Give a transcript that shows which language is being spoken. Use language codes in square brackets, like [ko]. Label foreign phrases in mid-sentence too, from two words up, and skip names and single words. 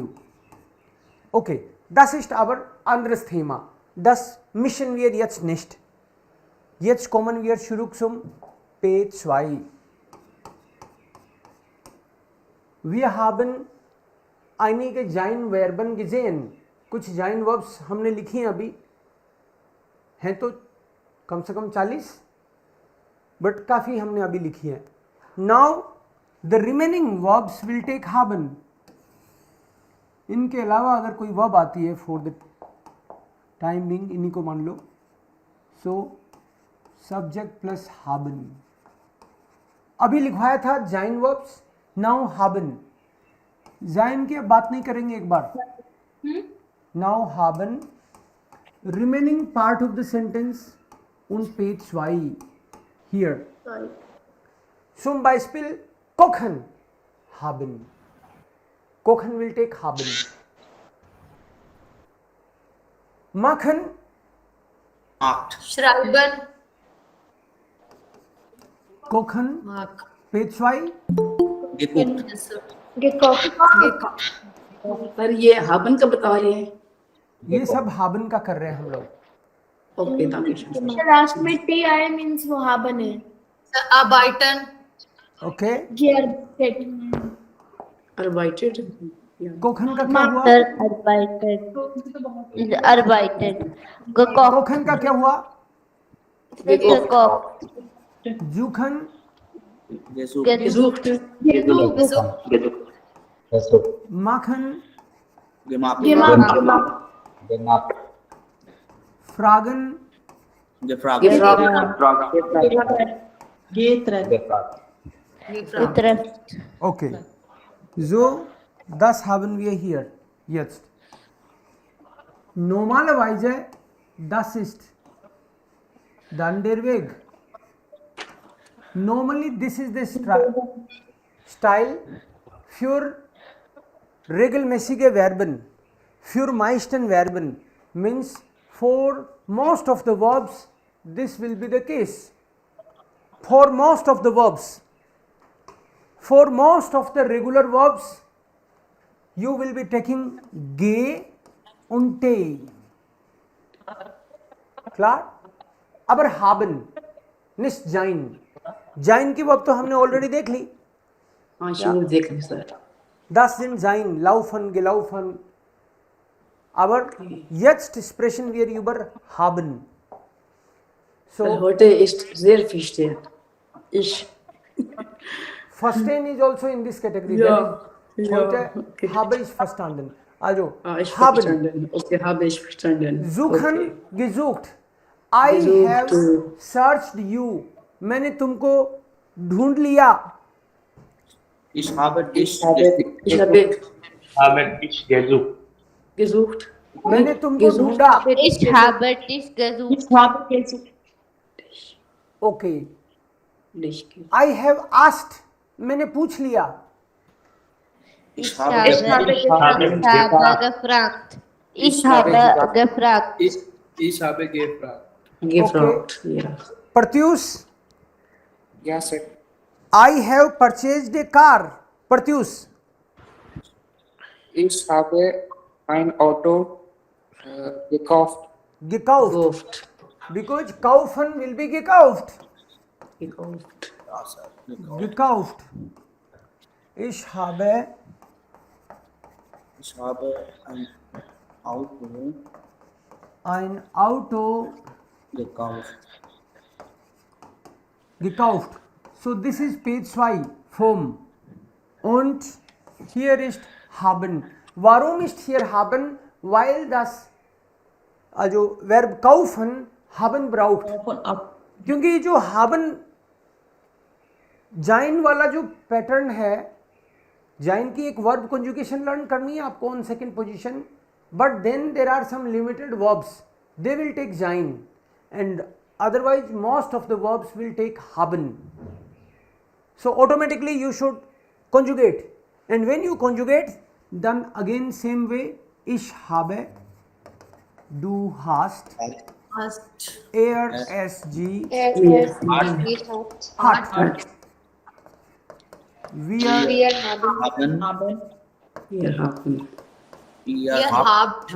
[de] Okay, das ist aber anderes Thema. Das müssen wir jetzt nicht. Jetzt kommen wir zurück zum P2. Wir haben einige Sein-Verben gesehen. [hi] कुछ जाइन वर्ब्स हमने लिखी हैं अभी, हैं तो कम से कम 40, बट काफ़ी हमने अभी लिखी है। [en] now the remaining verbs will take haben. [hi] इनके अलावा अगर कोई वर्ब आती है [en] for the time being, [hi] इन्हीं को मान लो। [en] so subject plus haben। [hi] अभी लिखवाया था जाइन वर्ब्स, नाउ haben। जाइन की अब बात नहीं करेंगे एक बार। [en] नाउ haben remaining part of the sentence on page 2 here. [de] Zum Beispiel kochen haben. [en] Kochen will take haben. Machen, [de] आठ, श्राइबन, kochen, मार्क, [en] Page 2, [de] गेकुक, [hi] पर ये हाबन का बता रहे हैं। ये सब haben का कर रहे हैं हम लोग। [en] ओके दानिश [hi] लास्ट में टी आए मींस वो हाबन है। [de] अबाइटन, [en] ओके, [de] अर्बाइटेड [hi] कोखन का क्या हुआ? कोखन का क्या हुआ? [de] जूखन, gesucht माखन, gemacht, फ्रागन, gefragt, Getränk. [en] okay. [de] So, das haben wir hier jetzt. Normalerweise, das ist dann der Weg. [en] Normally, this is the style [de] für regelmäßige Verben, für meisten Verben, [en] means for most of the verbs, this will be the case. For most of the verbs, for most of the regular verbs, you will be taking [de] ge und te. Klar? Aber haben, nicht sein. [hi] जाइन की वर्ब तो हमने ऑलरेडी देख ली। हाँ शुरू देख ली सर। [de] das sind sein, laufen, gelaufen. Aber jetzt sprechen wir über haben. So, Heute ist sehr verstehen. Ich. [en] verstehen is also in this category. [de] Ja, [en] That is, [de] ja, heute [en] okay. [de] habe ich verstanden. Also, Ich haben, verstanden. Okay, habe ich verstanden. suchen, [en] Okay. [de] gesucht. I Gesucht. [en] have searched you. [hi] मैंने तुमको ढूंढ लिया. [de] Ich habe dich Ich habe Habe dich gesucht. gesucht. [hi] मैंने तुमको [de] gesucht. [hi] ढूंढा. [de] Ich habe dich gesucht. Ich habe gesucht. Okay. Nicht gesucht. [en] I have asked. [hi] मैंने पूछ लिया. [de] Ich Ich habe habe gefragt. Ich habe gefragt. Ich habe gefragt. Gefragt. Ja. प्रत्युष, Ja, [en] sir. I have purchased a car. प्रत्युष, [de] Ich habe ein Auto gekauft. gekauft. Gekauft. [en] Because kaufen will be gekauft. [de] Gekauft. Gekauft. Ich habe ein Auto ein Auto gekauft. gekauft. [en] So this is page 2 vom. [de] Und hier ist haben. Warum ist hier haben? Weil das also Verb kaufen haben braucht. Von ab. [hi] क्योंकि ये जो haben जाइन वाला जो पैटर्न है, जाइन की एक [en] verb conjugation learn [hi] करनी है आपको [en] on second position, but then there are some limited verbs they will take sein and otherwise most of the verbs will take haben. So automatically you should conjugate, and when you conjugate then again same way, [de] ich habe, du hast, Hast. SG, Hat. hat, wir Wir haben. Haben. Wir haben. Ihr habt.